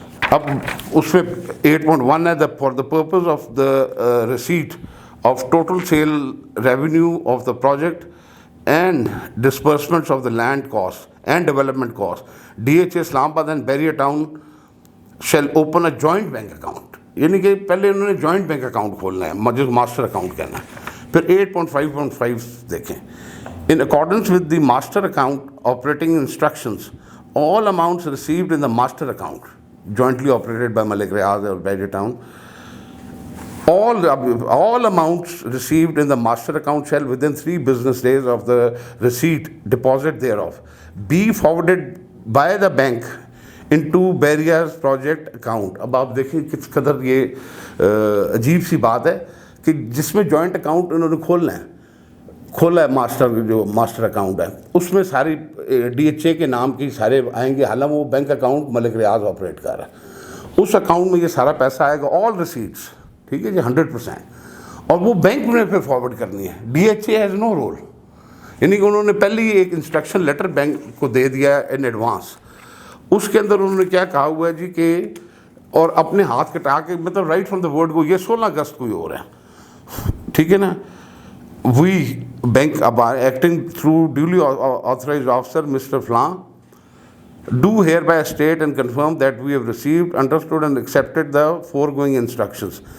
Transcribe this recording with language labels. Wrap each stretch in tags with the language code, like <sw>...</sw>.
<en>اب اس میں 8.1 ہے for the purpose of the receipt of total sale revenue of the project and disbursements of the land cost and development cost, D H A Islamabad and Bahria town shall open a joint bank account.</en> <ur>یعنی کہ پہلے انہوں نے joint bank account کھولنا ہے جس کو ماسٹر اکاؤنٹ کہنا ہے. پھر 8.5.5 دیکھیں,</ur> <en>in accordance with the master account operating instructions, all amounts received in the master account jointly operated by Malik Riaz or Beria Town, all amounts received in the master account shall within 3 business days of the receipt deposit thereof be forwarded by the bank into Beria's project account.</en> <ur>اب آپ دیکھیں کس قدر یہ عجیب سی بات ہے کہ جس میں جوائنٹ اکاؤنٹ انہوں نے کھولا ہے ماسٹر اکاؤنٹ ہے, اس میں ساری ڈی ایچ اے کے نام کی سارے آئیں گے, حالانکہ وہ بینک اکاؤنٹ ملک ریاض آپریٹ کر رہا ہے. اس اکاؤنٹ میں یہ سارا پیسہ آئے گا, آل ریسیٹس, ٹھیک ہے جی, 100%, اور وہ بینک میں پھر فارورڈ کرنی ہے.</ur> <en>D H A has no role.</en> <ur>یعنی کہ انہوں نے پہلے ہی ایک انسٹرکشن لیٹر بینک کو دے دیا ان ایڈوانس. اس کے اندر انہوں نے کیا کہا ہوا ہے جی کہ, اور اپنے ہاتھ کٹا کے, مطلب</ur> <en>right from the word</en> <ur>کو, یہ 16 اگست کو ہی ہو رہا ہے, ٹھیک ہے نا.</ur> <en>We bank acting through duly authorized officer mister فلاں do hereby state and confirm that we have received, understood and accepted the foregoing instructions.</en>